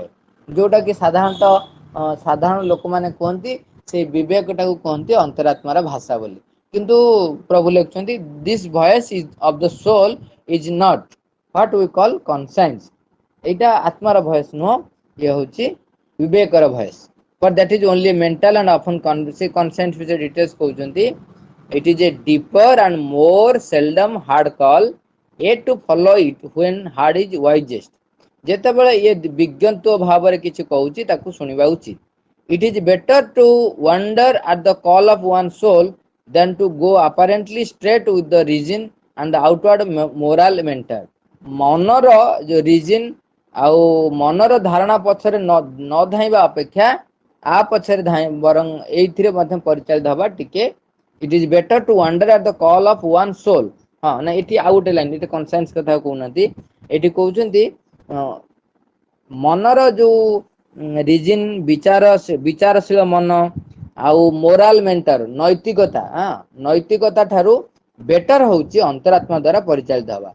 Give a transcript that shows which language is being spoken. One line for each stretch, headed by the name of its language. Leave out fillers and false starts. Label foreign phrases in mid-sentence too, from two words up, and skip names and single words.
Odia: ଯୋଉଟା କି ସାଧାରଣତଃ ସାଧାରଣ ଲୋକମାନେ କୁହନ୍ତି ସେଇ ବିବେକଟାକୁ କୁହନ୍ତି ଅନ୍ତରାତ୍ମାର ଭାଷା ବୋଲି। କିନ୍ତୁ ପ୍ରଭୁ ଲେଖୁଛନ୍ତି
English: this voice is of the soul is not what we call conscience.
Odia: ଏଇଟା ଆତ୍ମାର ଭଏସ ନୁହଁ, ଇଏ ହଉଛି ବିବେକର ଭଏସ।
English: but that is only mental and often
Odia: ସେ କନସାଇନ୍ସ ବିଷୟରେ ଡିଟେଲ୍ସ କହୁଛନ୍ତି।
English: It is a deeper and more seldom hard call, yet to follow it when hard is wisest।
Odia: ଯେତେବେଳେ ଇଏ ବିଜ୍ଞତ୍ୱ ଭାବରେ କିଛି କହୁଛି ତାକୁ ଶୁଣିବା ଉଚିତ।
English: It is better to wonder at the call of one's soul than to go apparently straight with the reason and the outward moral mentor।
Odia: ମନର ଯୋଉ ରିଜିନ ଆଉ ମନର ଧାରଣା ପଛରେ ନ ଧାଇଁବା ଅପେକ୍ଷା ଆ ପଛରେ ବରଂ ଏଇଥିରେ ମଧ୍ୟ ପରିଚାଳିତ ହବା ଟିକେ।
English: It is better to wonder at the call of one soul।
Odia: ହଁ ନା, ଏଠି ଆଉ ଗୋଟେ ଲାଇନ, ଏଠି କନସାଇନ୍ସ କଥା କହୁନାହାନ୍ତି, ଏଠି କହୁଛନ୍ତି ମନର ଯୋଉ ରିଜିନ ବିଚାରଶୀଳ ମନ ଆଉ
English: moral mentor
Odia: ନୈତିକତା, ନୈତିକତା ଠାରୁ ବେଟର ହଉଛି ଅନ୍ତରାତ୍ମା ଦ୍ଵାରା ପରିଚାଳିତ ହବା।